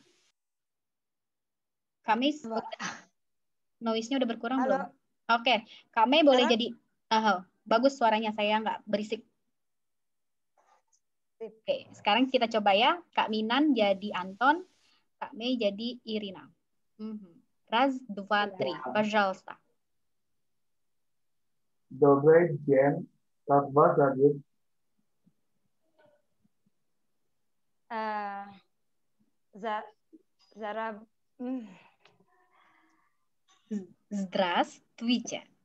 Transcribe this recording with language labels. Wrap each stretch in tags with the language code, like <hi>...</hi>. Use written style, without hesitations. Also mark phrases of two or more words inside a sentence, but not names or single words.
<id>Kak Mei noise-nya udah berkurang belum? Oke, Kak Mei boleh jadi bagus suaranya, saya nggak berisik. Oke, sekarang kita coba ya. Kak Minan jadi Anton, Kak Mei jadi Irina.</id> <ru>Раз, два, три. Пожалуйста. Добрый день. Как вас зовут? Здравствуйте.</ru>